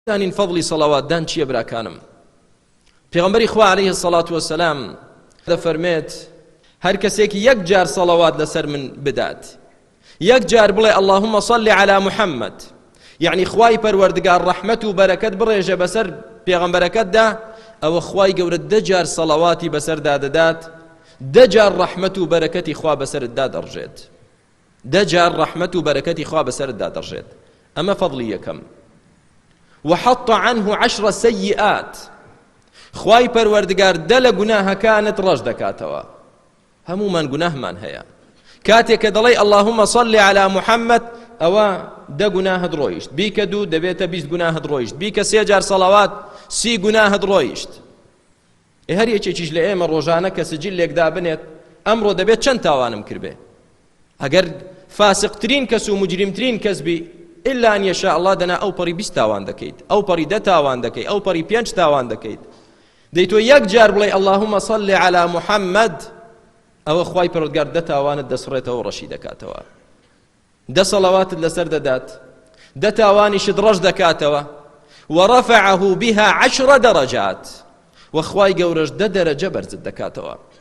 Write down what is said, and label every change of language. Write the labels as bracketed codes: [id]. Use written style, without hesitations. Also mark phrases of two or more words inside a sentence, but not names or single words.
[ckb] دانین فضلی صلواتدان چییە براکانم؟ پێغەمبەری خوا [ar] عليه الصلاة والسلام [ckb] دەفەرمێت هەر کەسێکی یەک جار صلوات لەسەر من بدات، یەک جار بڵێ [ar] اللهم صل على محمد، [ckb] یعنی خوای پەروەردگار ڕەحمەت و بەرەکەت بڕێژە بەسەر پێغەمبەرەکەتدا، ئەوە خوای گەورە 10 جار صلواتی بەسەردا دەدات، 10 جار ڕەحمەت و بەرەکەتی خوا بەسەرتدا دەڕژێت، 10 جار ڕەحمەت و بەرەکەتی خوا بەسەرتدا دەڕژێت. ئەمە فەضلی یەکەم. [ar] وحط عنه 10 سيئات، [ckb] خوای پەروەردگار 10 لە گوناهەکانت ڕەش دەکاتەوە. هەمومان گوناهمان هەیە، کاتێک کە دەڵێ [ar] اللهم صل على محمد [ckb] ئەوە 10 گوناهت ڕۆیشت، بیکە 2 دەبێتە 20 گوناهت ڕۆیشت، بیکە 3 جار صلوات 30 گوناهت ڕۆیشت. هەر یەکێکیش لە ئێمە ڕۆژانە کە سجلێکدا بنێت ئەمڕۆ دەبێت چەند تاوانم کردبێ. ئەگەر فاسقترین کەس و مجرمترین کەس بی [ar] إلا أن يشاء الله [ckb] دنا أو بري 20 تاوان دەکەیت، ئەو پەری 10 تاوان دەکەیت، ئەو پەری 5 تاوان دەکەیت. دەیتۆ یەک جار بڵێ [ar] اللهم صل على محمد، [ckb] ئەوە خوای پەروەردگار 10 تاوانت دەسڕێتەوە و ڕەشی دەکاتەوە، 10 صلواتت لەسەر دەدات، 10 تاوانیشت ڕەش دەکاتەوە. [ar] ورفعه بها 10 درجات، [ckb] وخواي گەورەش 10 دەرەجە بەرزت دەکاتەوە.